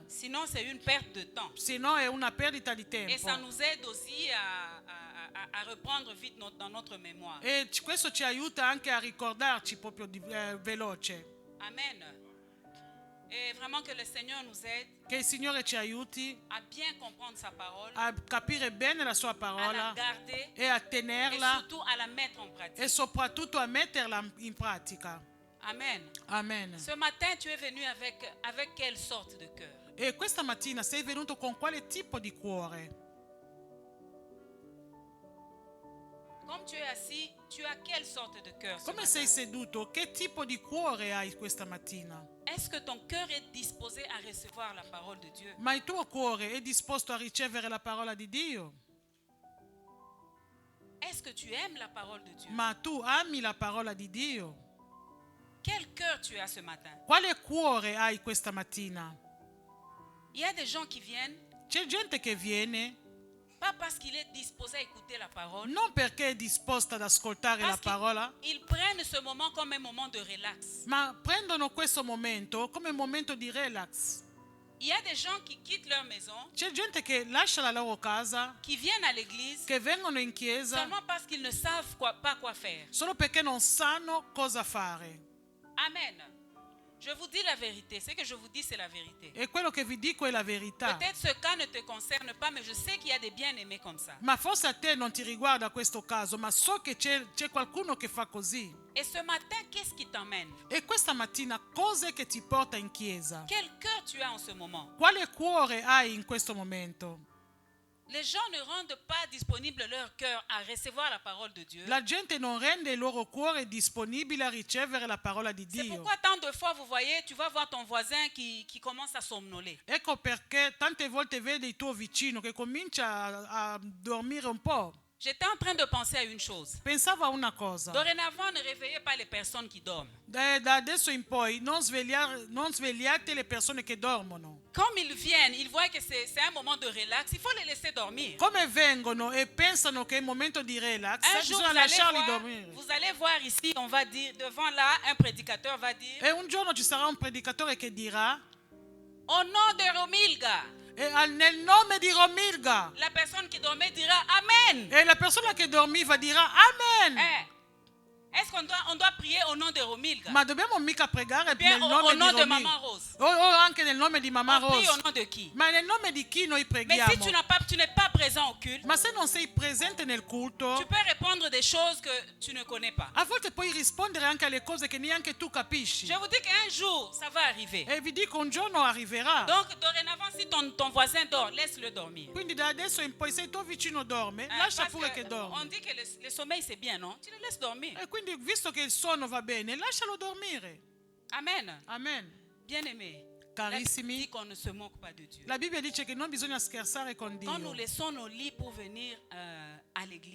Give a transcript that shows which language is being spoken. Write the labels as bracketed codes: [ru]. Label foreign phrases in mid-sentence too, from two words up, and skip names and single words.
[fr] Sinon, c'est une perte de temps. [it] Se no è una perdita di [fr] Et ça [it] tempo. [fr] nous aide aussi à reprendre vite dans notre mémoire. [it] E questo ci aiuta anche a ricordarci proprio veloce. Amen. [fr] Et vraiment que le Seigneur nous aide [it] Che il Signore ci aiuti [fr] à bien comprendre sa parole, [it] a capire bene la sua [fr] à la [it] parola [fr] garder [it] e a [fr] et [it] tenerla [fr] surtout à la mettre en pratique. [it] e soprattutto a metterla in pratica. Amen. Amen. [fr] Ce matin, tu es venu avec quelle sorte de cœur? [it] E questa mattina sei venuto con quale tipo di cuore? [fr] Comme tu es assis, tu as quelle sorte de cœur? ce [it] Come [fr] matin? [it] sei seduto? Che tipo di cuore hai questa mattina? [fr] Est-ce que ton cœur est disposé à recevoir la parole de Dieu? [it] Ma il tuo cuore è disposto a ricevere la parola di Dio? [fr] Est-ce que tu aimes la parole de Dieu? [it] Ma tu ami la parola di Dio? [fr] Quel cœur tu as ce matin? [it] Quale cuore hai questa mattina? [fr] Il y a des gens qui viennent, [it] C'è gente che viene [fr] pas parce qu'il est disposé à écouter la parole, [it] non perché è disposta ad ascoltare la [fr] parce [it] parola, [fr] qu'ils prennent ce moment comme un moment de relax. [it] ma prendono questo momento come un momento di relax. [fr] Il y a des gens qui quittent leur maison, [it] C'è gente che lascia la loro casa, [fr] qui viennent à l'église [it] che vengono in chiesa [fr] seulement parce qu'ils ne savent pas quoi faire. [it] solo perché non sanno cosa fare. [fr] Amen. Je vous dis la vérité. Ce que je vous dis, c'est la vérité. [it] E quello che vi dico è la verità. [fr] Peut-être ce cas ne te concerne pas, mais je sais qu'il y a des bien-aimés comme ça. [it] Ma forse a te non ti riguarda questo caso, ma so che c'è qualcuno che fa così. [fr] Et ce matin, qu'est-ce qui t'emmène? [it] E questa mattina cos'è che ti porta in chiesa? [fr] Quel cœur tu as en ce moment? [it] Quale cuore hai in questo momento? [fr] Les gens ne rendent pas disponible leur cœur à recevoir la parole de Dieu. [it] La gente non rende il loro cuore disponibile a ricevere la parola di [fr] C'est [it] Dio. [fr] pourquoi tant de fois, vous voyez, tu vas voir ton voisin qui commence à somnoler. [it] Ecco perché tante volte vedi il tuo vicino che comincia a dormire un po'. [fr] J'étais en train de penser à une chose. [it] Pensavo a una cosa. [fr] Dorénavant, ne réveillez pas les personnes qui dorment. [it] Da adesso in poi non svegliate le persone che dormono. [fr] Comme ils viennent, ils voient que c'est un moment de relax, il faut les laisser dormir. [it] Come vengono e pensano che è un momento di relax, [fr] Un jour, [it] bisogna lasciarli dormire. [fr] vous allez voir ici, on va dire, devant là, un prédicateur va dire, [it] E un giorno ci sarà un predicatore che dirà, [fr] au nom de Romilga, [it] nel nome di Romilga. [fr] la personne qui dormait dira Amen. [it] E la persona che dormiva dirà Amen. [fr] Est-ce qu'on doit prier au nom de Romilga? [it] Ma dobbiamo mica pregare [fr] Bien [it] nel [fr] au [it] nome [fr] nom [it] di [fr] de Romy. Maman Rose. [it] O anche nel nome di Mamma [fr] On prie au [it] Rose. [fr] nom de qui? [it] Ma nel nome di chi noi [fr] Mais [it] preghiamo? [fr] si tu n'es pas présent au culte, [it] Ma se non sei presente nel culto, [fr] tu peux répondre des choses que tu ne connais pas. [it] a volte puoi rispondere anche alle cose che neanche tu capisci. [fr] Je vous dis qu'un jour, ça va arriver. [it] E vi dico, un giorno arriverà. [fr] Donc, dorénavant, si ton voisin dort, laisse-le dormir. [it] Quindi da adesso in poi, se il tuo vicino dorme, [fr] Hein, [it] lascia [fr] parce [it] pure [fr] que [it] che dorme. [fr] on dit que le sommeil, c'est bien, non? Tu le laisses dormir. [it] E quindi, visto che il sonno va bene, lascialo dormire. Amen. Amen. [fr] Bien-aimés, la Bible [it] Carissimi, [fr] dit qu'on ne se moque pas de Dieu. [it] la Bibbia dice che non bisogna scherzare con [fr] Quand nous [it] Dio. [fr] laissons nos lits pour venir à l'église,